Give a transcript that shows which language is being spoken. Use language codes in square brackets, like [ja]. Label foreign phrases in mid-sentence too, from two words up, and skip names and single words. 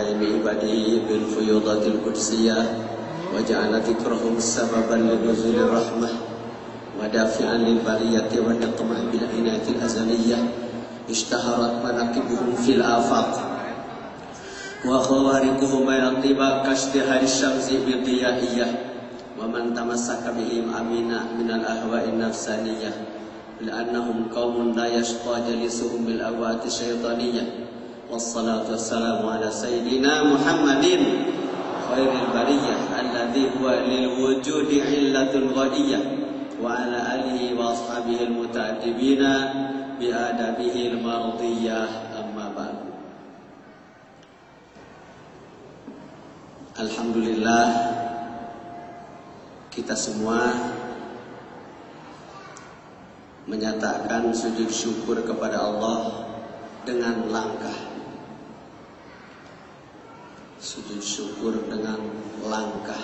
[ar] بين عباده بالفيوضات القدسية وجعل ذكرهم سببا لنزول الرحمة ودافعا للبليات و النقمة بالعناية الأزلية اشتهرت مناقبهم في الآفاق وخوارقهم بين الطباق كاشتهار الشمس بالضيائية ومن تمسك بهم أمن من الأهواء النفسانية لأنهم قوم لا يشقى جلسهم بالأهواء الشيطانية والصلاة والسلام على سيدنا محمد خير البرية الذي هو للوجود علة غنية وعلى آله وأصحابه المتأدبين بآدابه المرضية أما بعد. [id] Alhamdulillah, kita semua menyatakan sujud syukur kepada Allah dengan langkah. Sujud syukur dengan langkah.